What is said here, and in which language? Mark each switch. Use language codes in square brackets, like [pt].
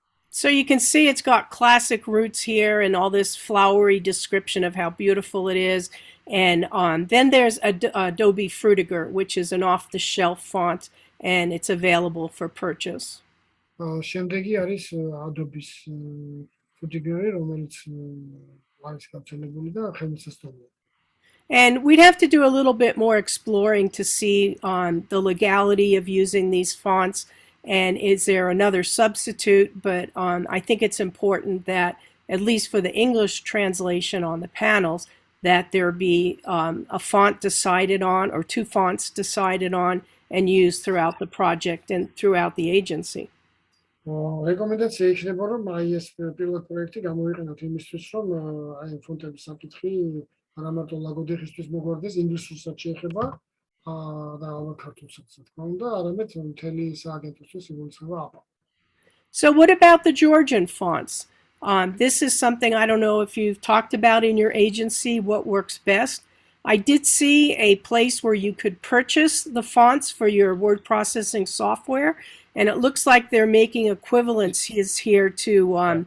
[en] So you can see it's got classic roots here and all this flowery description of how beautiful it is. And then there's Adobe Frutiger, which is an off-the-shelf font, and it's available for purchase. [ka] შემდეგი არის Adobe-ის Frutiger, რომელიც არის გავრცელებული და ხელმისაწვდომია. [en] And we'd have to do a little bit more exploring to see the legality of using these fonts. And is there another substitute? But I think it's important that, at least for the English translation on the panels, that there be a font decided on or 2 fonts decided on and used throughout the project and throughout the agency. [ka] რეკომენდაცია იქნება, რომ აი ეს პილოტ პროექტი გამოიყენოთ იმისთვის, რომ აი ფონტების საკითხი არა მარტო ლაგოდეხისთვის მოგვარდეს, ინგლისურსაც შეეხება და ალბათ ქართულსაც თქმა უნდა, არამედ მთელი სააგენტოსთვის იგულისხმება APA. [en] So what about the Georgian fonts? This is something I don't know if you've talked about in your agency, what works best. I did see a place where you could purchase the fonts for your word processing software, and it looks like they're making equivalencies here to...